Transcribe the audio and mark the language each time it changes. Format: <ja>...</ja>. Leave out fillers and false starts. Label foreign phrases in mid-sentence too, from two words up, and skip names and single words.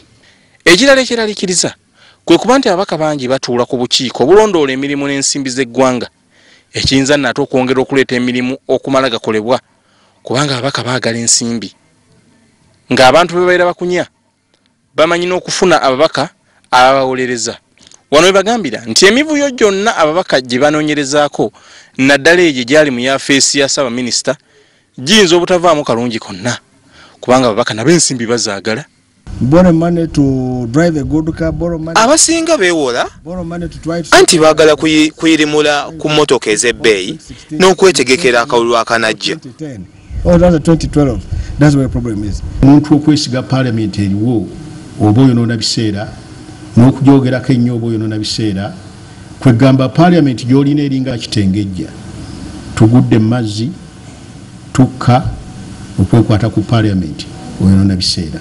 <lg>Ekirala ekiraliikiriza kwe kuba nti ababaka bangi batuula ku bukiiko obulondoola emirimu n'ensimbi z'eggwanga ekiyinza nate okwongera okuleeta emirimu okumala gakolebwa kubanga ababaka baagala ensimbi ng'abantu be babeera bakunya bamanyi n'okufuna ababaka ababawolereza. Wano we bagambira nti emivuyo gyonna ababaka gye banoonyerezaako naddala egyo gyali mu yafeesi ya Ssaabaminisita giyinza obutavaamu kalungi konna kubanga ababaka nabo ensimbi bazaagala.</lg> <en>Borrow money to drive a good car, borrow money.</en> <lg>Abasinga beewola</lg> <en>Borrow money to try to</en> <lg>anti baagala kuyirimula ku mmotoka ez'ebbeeyi n'okwetegekera akalulu akanajja.</lg> <en>2010. Oh, that's 2012. That's where the problem is.</en> <lg>Omuntu okwesiga Parliament eriwo oba oyonoona biseera n'okujoogerako ennyo oba oyonoona biseera kwegamba Parliament gy'olina eringa kitengejja tugudde mu mazzi tukka okwekwata ku Parliament oyonoona biseera.</lg>